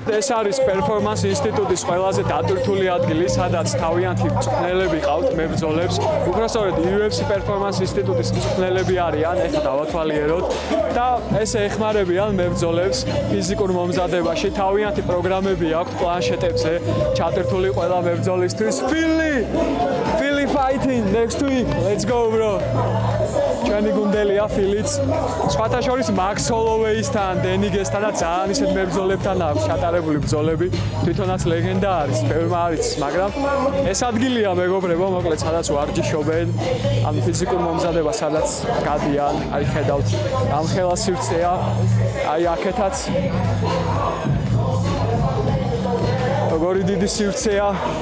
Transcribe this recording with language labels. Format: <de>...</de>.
<ka>ეს არის პერფორმანს ინსტიტუტის ყველაზე დატვირთული ადგილი, სადაც თავიანთი მწვრთნელები ყავთ მებრძოლებს. უბრალოდ UFC პერფორმანს ინსტიტუტის მწვრთნელები არიან, ეხლა დავათვალიეროთ და ესე ეხმარებიან მებრძოლებს ფიზიკურ მომზადებაში. თავიანთი პროგრამები აქვთ პლანშეტებზე, ჩატვირთული ყველა მებრძოლისთვის.</ka> <en>Philly fighting next week. Let's go, bro.</en> <ka>ჩვენი გუნდელია ფილიც. სხვათა შორის Max Holloway-სთან, Denigesთან და ძალიან ისეთ მებრძოლებთან აქვს ჩატარებული ბრძოლები. თვითონაც ლეგენდა არის, ბევრმა არ იცის, მაგრამ ეს ადგილია მეგობრებო, მოკლედ სადაც ვარჯიშობენ, ამ ფიზიკურ მომზადებას სადაც გადიან, აი ხედავთ, ამ ხელა სივრცეა, აი აქეთაც როგორი დიდი სივრცეა.</ka>